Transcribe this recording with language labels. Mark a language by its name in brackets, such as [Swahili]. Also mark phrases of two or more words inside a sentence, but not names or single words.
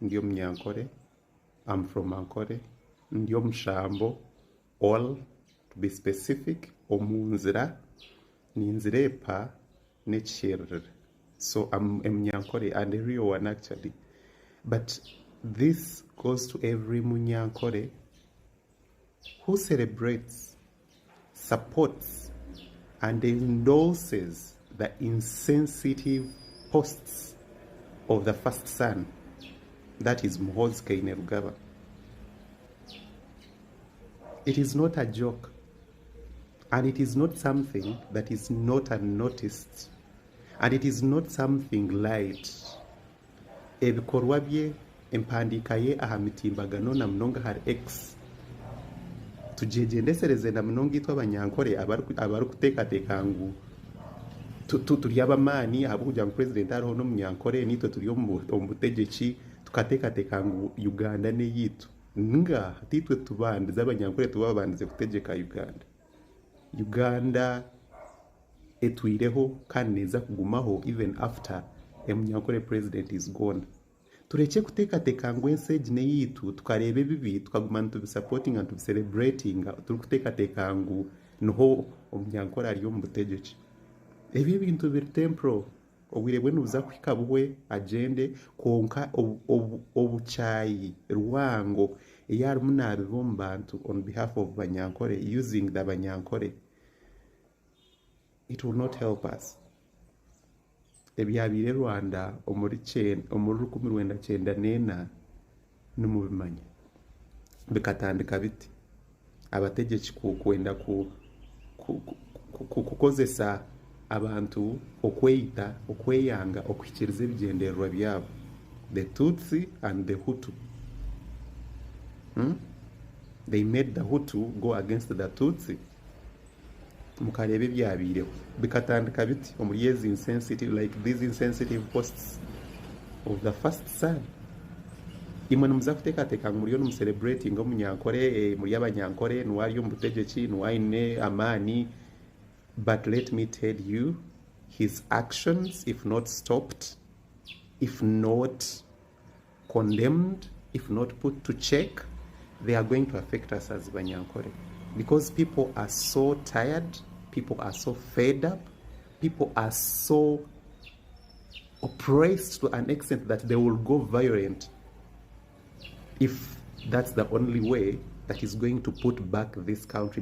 [Nyankole] ndiyo Munyankole. [English] I'm from Ankole. Ndiyo Mushambo. All, to be specific, [Nyankole] omunzira, ninzirepa, nechirr. [English] So I'm a Munyankole, and a real one actually. But this goes to every Munyankole who celebrates, supports, and endorses the insensitive posts of the first son, that is Muhoozi Kainerugaba. It is not a joke, and it is not something that is not unnoticed, and it is not something light. [Nyankole] Ebikorwa bye, empandiika ye aha mitimbagano na munonga hari X. Tujejendesereze na munonga itwa Abanyankole abari kuteekateeka ngu turi abamaani ahabw'okugira ngu president hariho n'Omunyankole nitwe turi omu butegetsi tukateekateeka ngu Uganda n'eyitu. Nga titwe tubandize Abanyankole tuba babandize kutegeka Uganda etwireho kandi neza kugumaho [English] even after Munyankole president is gone. [Nyankole] Tureke kuteekateeka ngu ensi egi n'eyitu tukareba ebibi tukaguma tubisupporting and tubicelebrating turi kuteekateeka ngu niho Omunyankole ari omu butegetsi. Ebyo ebintu biri temporal. Obwire bwe nubuza kuhika buhwe agende konka obuchayi rwango eyarimu nabiba omu bantu [English] on behalf of Abanyankole, using the Abanyankole, it will not help us. [Nyankole] Ebyabire Rwanda omuri 1994 nimubimanya bikatandika biti abategetsi kwenda kukozesa abantu okweyita okweyanga okwikiriza ebigendererwa byabo, [English] the Tutsi and the Hutu. They made the Hutu go against the Tutsi. [Nyankole] Mukarebe ebyabireho bikatandika biti omuri ezi [English] insensitive, like these insensitive posts of the first son. [Nyankole] Imwe nimuza kuteekateeka ngu muriyo nimucelebrating Omunyankole, muri Abanyankole niwari omu butegetsi niwaine amaani. [English] But let me tell you, his actions, if not stopped, if not condemned, if not put to check, they are going to affect us as Abanyankole. Because people are so tired, people are so fed up, people are so oppressed to an extent that they will go violent if that's the only way that is going to put back this country.